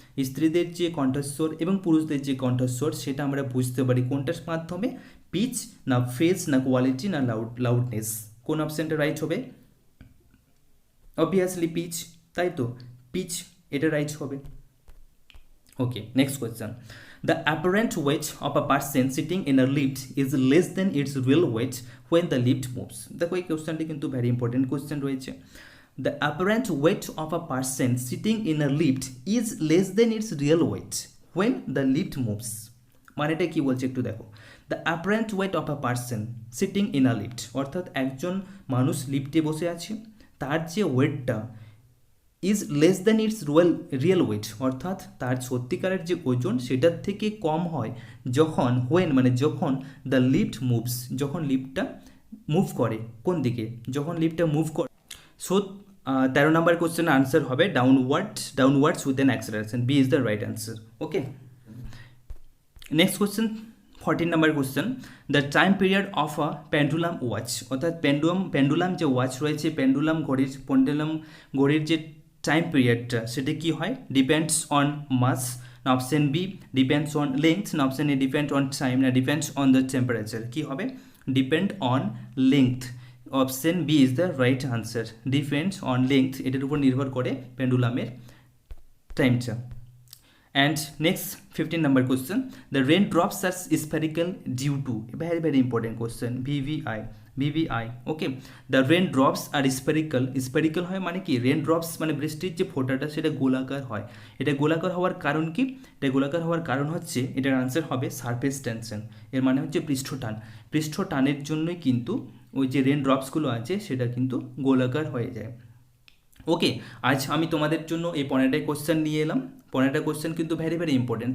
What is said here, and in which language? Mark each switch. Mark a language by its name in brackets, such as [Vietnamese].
[Bangla] স্ত্রীদের যে কণ্ঠস্বর এবং পুরুষদের যে কণ্ঠস্বর সেটা আমরা বুঝতে পারি কোনটার মাধ্যমে? পিচ না ফেজ না কোয়ালিটি না লাউডনেস। কোন অপশানটা রাইট হবে? অবভিয়াসলি পিচ, তাই তো, পিচ এটা রাইট হবে। [English] Okay, next question. The apparent weight of a person sitting in a lift is less than its real weight when the lift moves। [Bangla] দেখো এই কোয়েশ্চেনটি কিন্তু [English] very important question [Bangla] রয়েছে। [English] The apparent weight of a person sitting in a lift is less than its real weight when the lift moves। [Bangla] মানেটা কি বলছে একটু দেখো। [English] The apparent weight of a person sitting in a lift, [Bangla] অর্থাৎ একজন মানুষ লিফটে বসে আছে, তার যে ওয়েটটা [English] is less than its real weight, [Bangla] অর্থাৎ তার সত্যিকারের যে ওজন সেটার থেকে কম হয় যখন হোয়েন মানে যখন [English] the lift moves, [Bangla] যখন লিফটটা মুভ করে কোন দিকে? যখন লিফটটা মুভ করে। [English] so [Bangla] 13 নম্বর কোশ্চেনের আনসার হবে [English] Downwards with an acceleration. B is the right answer. Okay, next question 14 number question. The time period of a pendulum watch, [Bangla] অর্থাৎ পেন্ডুলাম যে ওয়াচ রয়েছে, পেন্ডুলাম ঘড়ির যে টাইম পিরিয়ডটা সেটা কি হয়? [English] Depends on mass না option B depends on length না option A depend on time না depends on the temperature? [Bangla] কি হবে? [English] Depend on length. Option B is the right answer. Depends on length, [Bangla] এটার উপর নির্ভর করে পেন্ডুলামের টাইমটা। [English] And next 15 number question. The raindrops are spherical due to, very important question, VVI. Okay, the raindrops are spherical [Bangla] হয় মানে কি? raindrops মানে বৃষ্টির যে ফোঁটাটা সেটা গোলাকার হয়। এটা গোলাকার হওয়ার কারণ কি? এটা গোলাকার হওয়ার কারণ হচ্ছে, এটার আনসার হবে সারফেস টেনশন। এর মানে হচ্ছে পৃষ্ঠটানের জন্যই কিন্তু ওই যে রেনড্রপসগুলো আছে সেটা কিন্তু গোলাকার হয়ে যায়। ওকে, আজ আমি তোমাদের জন্য এই 15টা কোশ্চেন নিয়ে এলাম। 15টা কোশ্চেন কিন্তু [English] Very important.